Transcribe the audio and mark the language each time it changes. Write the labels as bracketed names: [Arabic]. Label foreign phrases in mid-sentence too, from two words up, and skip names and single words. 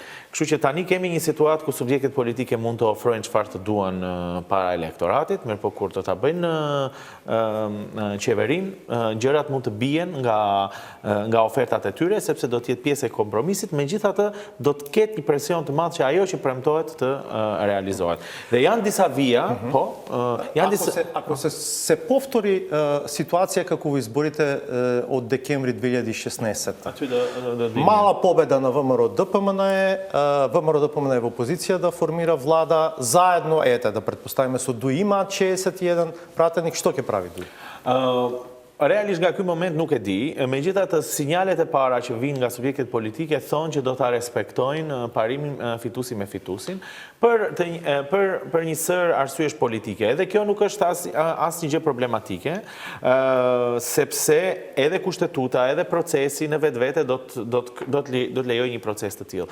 [Albanian] Kështu që tani kemi një situatë ku subjektet politike mund të ofrojnë çfarë të duan para elektoratit, mirëpo kur do ta bëjnë qeverin, gjërat mund të bien nga ofertat e tyre, sepse do të jetë pjesë e kompromisit, megjithatë do të ketë një presion të madh që ajo që premtohet të realizohet. Dhe janë disa vija, janë disa [Macedonian] Ако се повтори ситуација како у изборите од декември 2016. Мала победа на ВМРО ДПМН ВМРО ДПМН е опозиција да формира влада заедно, да претпоставимо су ДУИ има 61 пратеник, што ќе прави ДУИ? [Albanian] Realisht nga ky moment nuk e di, megjithatë sinjalet e para që vijnë nga subjektet politike thonë që do ta respektojnë parimin fituesi me fituesin për një sër arsyesh politike. Edhe kjo nuk është asnjë gjë problematike, sepse edhe kushtetuta, edhe procesi në vetvete do të lejojë një proces të tillë.